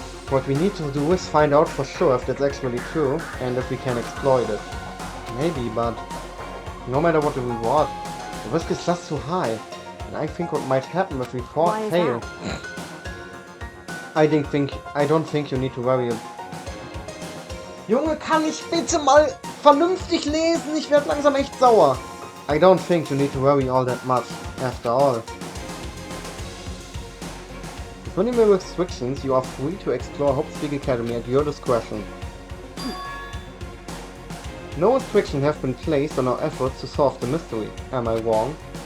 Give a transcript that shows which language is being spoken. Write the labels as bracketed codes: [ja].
[en] What we need to do is find out for sure if that's actually true and if we can exploit it. Maybe, but no matter what the reward, the risk is just too high. And I think what might happen if we why is fail. that? I don't think you need to worry. [de] Junge, kann ich bitte mal vernünftig lesen? Ich werde langsam echt sauer. [en] I don't think you need to worry all that much, after all. With minimal restrictions, you are free to explore Hope's Big Academy at your discretion. No restrictions have been placed on our efforts to solve the mystery. Am I wrong?